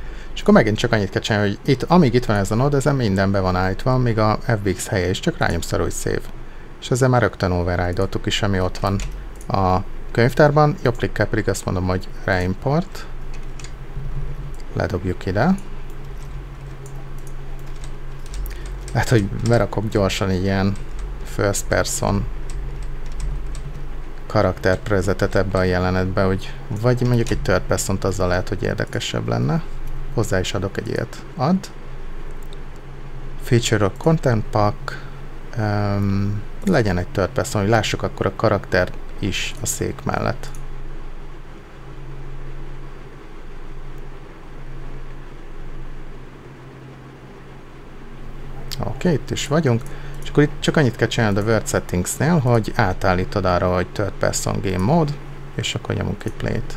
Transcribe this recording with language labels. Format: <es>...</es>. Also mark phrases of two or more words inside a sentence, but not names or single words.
<hu>És akkor megint csak annyit kell csinálni, hogy itt, amíg itt van ez a node, ezen minden be van állítva, még a FBX helye is, csak rányomsz arra, hogy save. És ezzel már rögtön override-oltuk is, ami ott van a könyvtárban. Jobb klikkel pedig azt mondom, hogy reimport. Ledobjuk ide. Hát, hogy berakok gyorsan egy ilyen</hu> <en>first person</en> <hu>karakterprezetet ebbe a jelenetbe, hogy vagy mondjuk egy</hu> <en>third person-t,</en> <hu>azzal lehet, hogy érdekesebb lenne. Hozzá is adok egy ilyet. Add. Feature of Content Pack. Legyen egy</hu> <en>third person,</en> <hu>hogy lássuk akkor a karakter is a szék mellett. Oké, itt is vagyunk. És akkor itt csak annyit kell csinálni a Word Settings-nél, hogy átállítod arra, hogy Third Person Game Mode, és akkor nyomunk egy play-t.</hu>